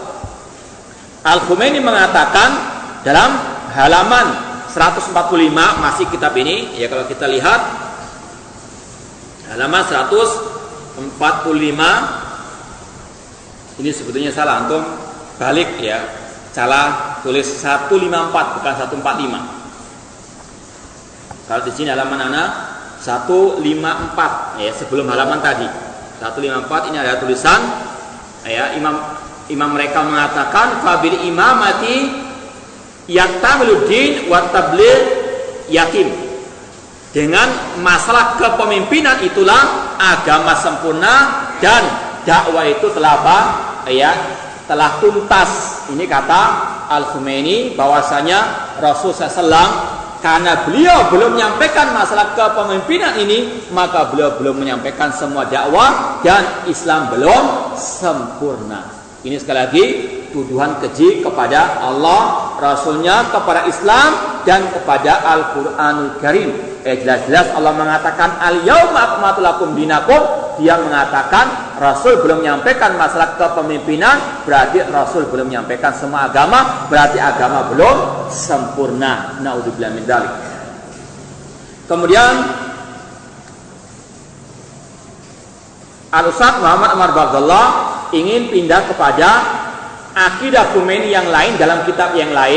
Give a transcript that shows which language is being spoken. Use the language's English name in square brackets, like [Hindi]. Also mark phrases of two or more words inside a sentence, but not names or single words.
[Indonesian] Al-Khomeini mengatakan dalam halaman 145 masih kitab ini, kalau kita lihat halaman 145, ini sebetulnya salah, antum balik salah tulis 154 bukan 145. Kalau di sini halaman anak 154 sebelum halaman tadi 154 ini ada tulisan imam mereka mengatakan [Arabic] فبالإمامة يكتمل الدين والتبليغ يتم. [Indonesian] Dengan masalah kepemimpinan itulah agama sempurna dan dakwah itu telah telah tuntas. Ini kata Al-Khomeini bahwasanya Rasulullah SAW karena beliau belum menyampaikan masalah kepemimpinan ini, maka beliau belum menyampaikan semua dakwah dan Islam belum sempurna. Ini sekali lagi tuduhan keji kepada Allah, Rasulnya, kepada Islam dan kepada Al-Quranul Karim. Jelas-jelas Allah mengatakan [Arabic] اليوم أكملت لكم دينكم. [Indonesian] Dia mengatakan Rasul belum menyampaikan masalah kepemimpinan, berarti Rasul belum menyampaikan semua agama, berarti agama belum sempurna. [Arabic] نعوذ بالله من ذلك. [Indonesian] Kemudian Al-Ustaz Muhammad Umar bin Abdullah ingin pindah kepada akidah Khomeini yang lain dalam kitab yang lain.